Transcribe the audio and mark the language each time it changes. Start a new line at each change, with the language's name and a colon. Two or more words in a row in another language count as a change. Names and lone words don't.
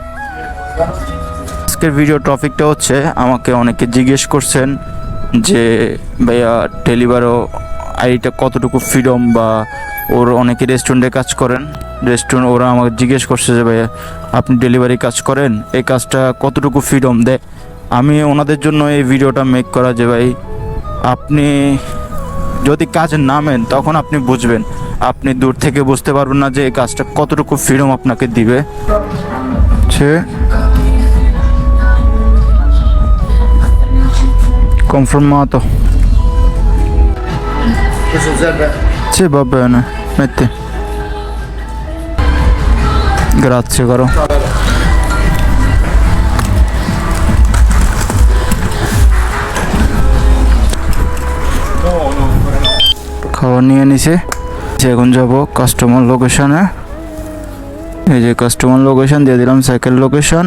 Bangla: আজকের ভিডিও টপিকটা হচ্ছে, আমাকে অনেকে জিজ্ঞেস করছেন যে ভাইয়া ডেলিভারও আইডিটা কতটুকু ফ্রিডম, বা ওর অনেকে রেস্টুরেন্টে কাজ করেন, ওরা আমাকে জিজ্ঞেস করছে যে ভাইয়া আপনি ডেলিভারি কাজ করেন, এই কাজটা কতটুকু ফ্রিডম দেয়। আমি ওনাদের জন্য এই ভিডিওটা মেক করা যে ভাই আপনি যদি কাজে নামেন তখন আপনি বুঝবেন, আপনি দূর থেকে বুঝতে পারবেন না যে এই কাজটা কতটুকু ফ্রিডম আপনাকে দিবে।
Italian: Conformato. Questo serve? Sì, va bene, metti. Grazie caro.
Bangla: খাওয়া নিয়ে নিছে। এখন যাব কাস্টমার লোকেশনে। এই যে কাস্টমার লোকেশন দিয়ে দিলাম, সাইকেল লোকেশন।